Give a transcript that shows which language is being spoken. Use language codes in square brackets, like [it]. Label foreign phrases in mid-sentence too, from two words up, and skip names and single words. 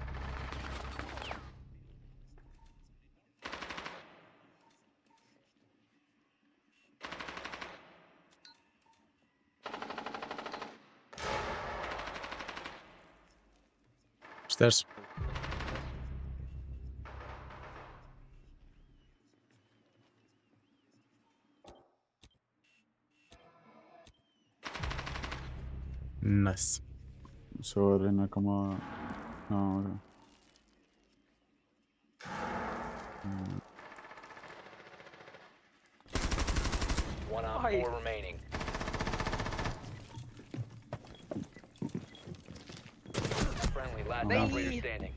[en] Stairs. Nice. [is] Svo er reyna að koma... Já, ok. [en] One Op 4 remaining. Friendly, last operator standing.